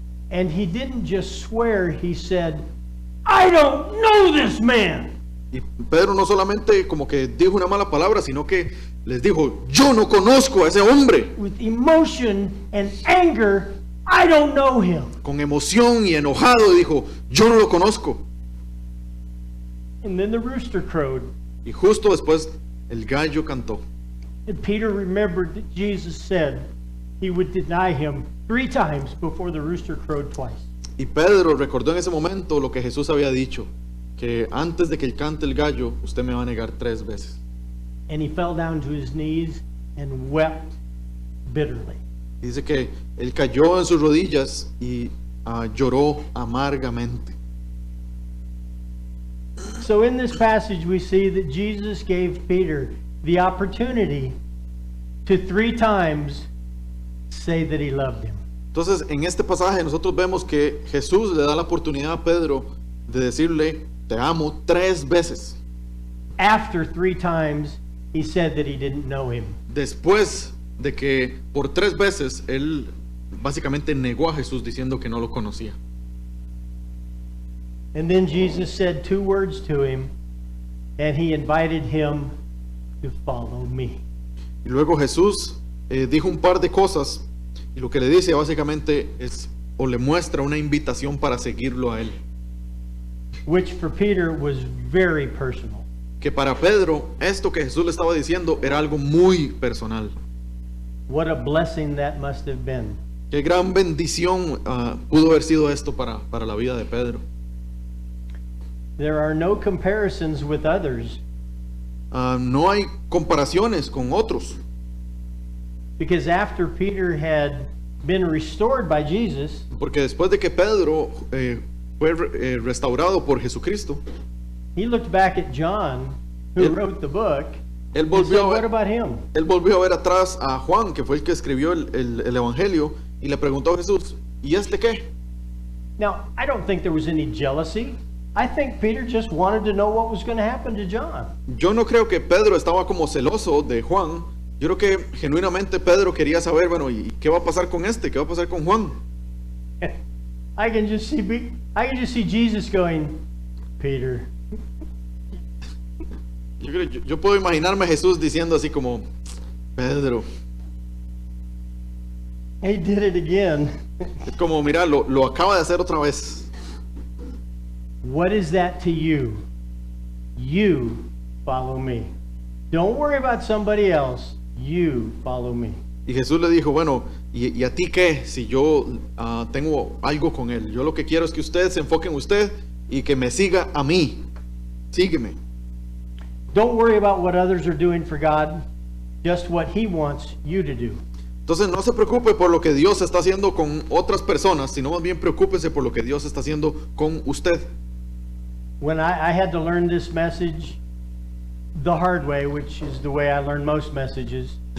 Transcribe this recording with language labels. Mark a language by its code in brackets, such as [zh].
[en] And he didn't just swear, he said, "I don't know this man." [es] Y Pedro no solamente como que dijo una mala palabra, sino que les dijo, yo no conozco a ese hombre. [en] With emotion and anger, "I don't know him." [es] Con emoción y enojado dijo, yo no lo conozco. [en] And then the rooster crowed. [es] Y justo después el gallo cantó. [en] And Peter remembered that Jesus said he would deny him 3 times before the rooster crowed twice. [es] Y Pedro recordó en ese momento lo que Jesús había dicho, que antes de que cante el gallo, usted me va a negar 3 veces. [en] And he fell down to his knees and wept bitterly. [es] Dice que él cayó en sus rodillas y lloró amargamente. [en] So in this passage, we see that Jesus gave Peter the opportunity to 3 times say that he loved him. [es] Entonces, en este pasaje nosotros vemos que Jesús le da la oportunidad a Pedro de decirle, te amo 3 veces. [en] After 3 times, he said that he didn't know him. [es] Después de que por 3 veces él básicamente negó a Jesús diciendo que no lo conocía. [en] And then Jesus said 2 words to him, and he invited him to follow me. [es] Y luego Jesús dijo un par de cosas y lo que le dice básicamente es, o le muestra una invitación para seguirlo a él. [en] Which for Peter was very personal. [es] Que para Pedro esto que Jesús le estaba diciendo era algo muy personal. [en] What a blessing that must have been. [es] Qué gran bendición pudo haber sido esto para la vida de Pedro. [en] There are no comparisons with others, [es] No hay comparaciones con otros. [en] because after Peter had been restored by Jesus, [es] Porque después de que Pedro fue restaurado por Jesucristo, [en] he looked back at John, who [es] Él- [en] wrote the book, [es] él [en] and said, [es] volvió, [en] what about him? [es] él volvió a ver atrás a Juan, que fue el que escribió el Evangelio, y le preguntó a Jesús, ¿y este qué? [en] Now, I don't think there was any jealousy. I think Peter just wanted to know what was going to happen to John. [es] Yo no creo que Pedro estaba como celoso de Juan. Yo creo que genuinamente Pedro quería saber, bueno, ¿y qué va a pasar con este? ¿Qué va a pasar con Juan? [en] I can just see Jesus going, Peter, [es] Yo puedo imaginarme a Jesús diciendo así como, Pedro, [en] he did it again. [es] es como, mira, lo acaba de hacer otra vez. [en] What is that to you? You follow me. Don't worry about somebody else. You follow me. [es] Y Jesús le dijo, bueno, ¿y a ti qué si yo tengo algo con él? Yo lo que quiero es que usted se enfoque en usted y que me siga a mí. Sígueme. [en] Don't worry about what others are doing for God, just what he wants you to do. [es] Entonces no se preocupe por lo que Dios está haciendo con otras personas, sino más bien preocúpese por lo que Dios está haciendo con usted. [en] When I had to learn this message the hard way, which is the way I learned most messages